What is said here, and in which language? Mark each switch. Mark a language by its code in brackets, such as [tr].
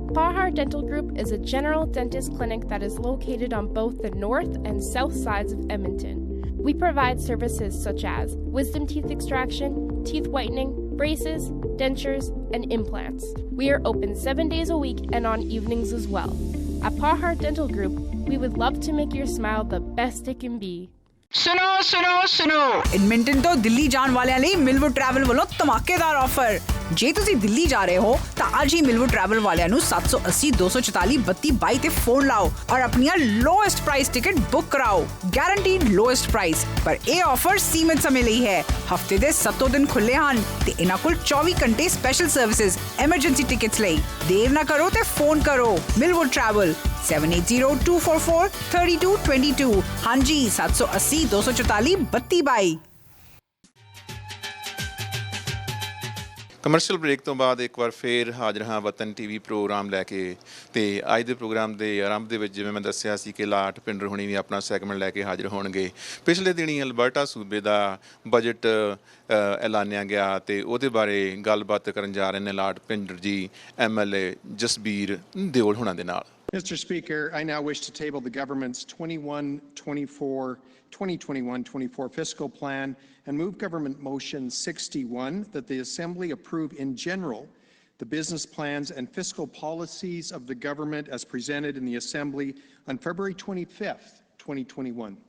[en] Pahar Dental Group is a general dentist clinic that is located on both the north and south sides of Edmonton. We provide services such as wisdom teeth extraction, teeth whitening, braces, dentures, and implants. We are open 7 days a week and on evenings as well. At Pahar Dental Group, we would love to make your smile the best it can be. [pa] सुनो सुनो सुनो Edmonton तो दिल्ली जाਣ ਵਾਲਿਆਂ ਲਈ ਮਿਲਵੁੱਡ travel ਵੱਲੋਂ ਧਮਾਕੇਦਾਰ offer. ਜੇ ਤੁਸੀਂ ਦਿੱਲੀ ਜਾ ਰਹੇ ਹੋ ਤਾਂ ਅੱਜ ਹੀ ਮਿਲਵੁੱਡ ਟਰੈਵਲ ਵਾਲਿਆਂ ਨੂੰ 780 244 3222 ਤੇ ਫੋਨ ਲਾਓ ਔਰ ਆਪਣੀਆਂ ਲੋਐਸਟ ਪ੍ਰਾਈਸ ਟਿਕਟ ਬੁੱਕ ਕਰਾਓ। ਗਾਰੰਟੀਡ ਲੋਐਸਟ ਪ੍ਰਾਈਸ, ਪਰ ਇਹ ਆਫਰ ਸੀਮਿਤ ਸਮੇਂ ਲਈ ਹੈ। ਹਫਤੇ ਦੇ 7 ਦਿਨ ਖੁੱਲੇ ਹਨ ਤੇ ਇਹਨਾਂ ਕੋਲ 24 ਘੰਟੇ ਸਪੈਸ਼ਲ ਸਰਵਿਸਿਜ਼ ਐਮਰਜੈਂਸੀ ਟਿਕਟਸ ਲਈ। ਦੇਰ ਨਾ ਕਰੋ ਤੇ ਫੋਨ ਕਰੋ। ਮਿਲਵੁੱਡ ਟਰੈਵਲ 7802443222। ਹਾਂਜੀ 780 244 3222। ਕਮਰਸ਼ੀਅਲ ਬ੍ਰੇਕ ਤੋਂ ਬਾਅਦ ਇੱਕ ਵਾਰ ਫੇਰ ਹਾਜ਼ਰ ਹਾਂ ਵਤਨ ਟੀਵੀ ਪ੍ਰੋਗਰਾਮ ਲੈ ਕੇ। ਤੇ ਅੱਜ ਦੇ ਪ੍ਰੋਗਰਾਮ ਦੇ ਆਰੰਭ ਦੇ ਵਿੱਚ ਜਿਵੇਂ ਮੈਂ ਦੱਸਿਆ ਸੀ ਕਿ ਲਾਟ ਪਿੰਡਰ ਹੁਣੀ ਵੀ ਆਪਣਾ ਸੈਗਮੈਂਟ ਲੈ ਕੇ ਹਾਜ਼ਰ ਹੋਣਗੇ। ਪਿਛਲੇ ਦਿਨੀ ਅਲਬਰਟਾ ਸੂਬੇ ਦਾ ਬਜਟ ਐਲਾਨਿਆ ਗਿਆ ਤੇ ਉਹਦੇ ਬਾਰੇ ਗੱਲਬਾਤ ਕਰਨ ਜਾ ਰਹੇ ਨੇ ਲਾਟ ਪਿੰਡਰ ਜੀ MLA ਜਸਬੀਰ ਦਿਓਲ ਹੁਣਾਂ ਦੇ ਨਾਲ। [en] Mr. Speaker, I now wish to table the government's 2021-24 fiscal plan and move government motion 61 that the Assembly approve in general the business plans and fiscal policies of the government as presented in the Assembly on February 25th, 2021.